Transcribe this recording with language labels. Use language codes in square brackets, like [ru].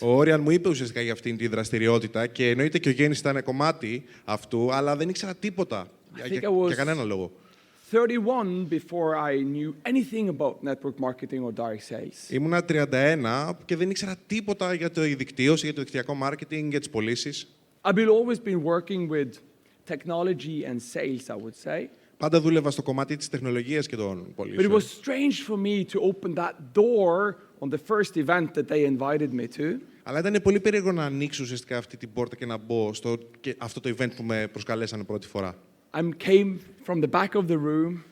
[el] Ο Όριαν μου είπε ουσιαστικά για αυτήν τη δραστηριότητα και εννοείται και ο Γέννης ήταν κομμάτι αυτού, αλλά δεν ήξερα τίποτα για κανένα λόγο. [en] 31 before I knew anything about network marketing or direct sales. [el] Ήμουνα 31 και δεν ήξερα τίποτα για το δικτύωση, για το δικτυακό marketing, για τις πωλήσεις. [en] I've always been working with technology and sales, I would say. [el] Πάντα δούλευα στο κομμάτι της τεχνολογίας και των [en] But it [el] πωλήσεων. [en] was strange for me to open that door on the first event that they invited me to. [el] Αλλά ήταν πολύ περίεργο να ανοίξω ουσιαστικά αυτή την πόρτα και να μπω στο αυτό το event που με προσκαλέσανε πρώτη φορά. [en] I came from the back of the room,